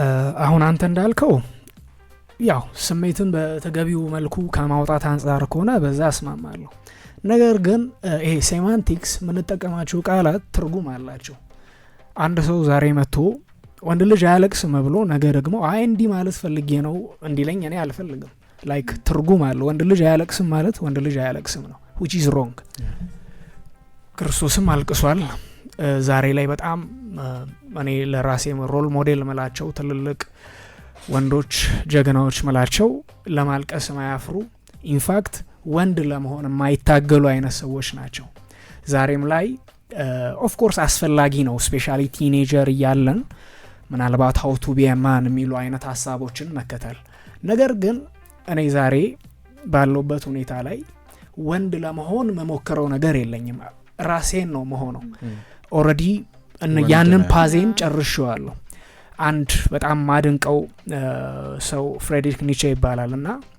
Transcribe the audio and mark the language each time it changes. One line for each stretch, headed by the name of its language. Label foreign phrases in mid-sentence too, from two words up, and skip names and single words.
Amharic: አሁን አንተ እንዳልከው ያው ስሜትን በተገቢው መልኩ ከማውጣት አንፃር ከሆነ በዛ አስማማለሁ። ነገር ግን ይሄ ሴማንቲክስ የምንጠቀማቸው ቃላት ትርጉም አላቸው። አንድ ሰው ዛሬ መጥቶ ወንድ ልጅ አያለቅስም ብሎ ነገ ደግሞ አይ እንዲህ ማለት ፈልጌ ነው እንዲለኝ እኔ አልፈልግም። ላይክ ትርጉም አለው። ወንድ ልጅ አያለቅስም ማለት ወንድ ልጅ አያለቅስም ነው
English: which is wrong።
Amharic: ክርስቶስም አልቅሷል። ዛሬ ላይ በጣም እኔ ለራሴ
English: role model
Amharic: መላቸው ትልልቅ ወንዶች ጀግናዎች መላቸው ለማልቀስ ማያፍሩ ኢንፋክት ወንድ ለመሆን የማይታገሉ አይነት ሰዎች ናቸው። ዛሬም ላይ
English: of course
Amharic: አስፈላጊ ነው ስፔሻሊ ቲኔጀር እያለን ምናልባት
English: how to be a man
Amharic: የሚሉ አይነት ሀሳቦችን መከተል። ነገር ግን እኔ ዛሬ ባለውበት ሁኔታ ላይ ወንድ ለመሆን መሞከረው ነገር የለኝም። ራሴን ነው መሆነው። ኦሬዲ ያንን ፓዜን ጨርሼዋለሁ። አንድ በጣም ማድንቀው ሰው ፍሬድሪክ ኒቼ ይባላል እና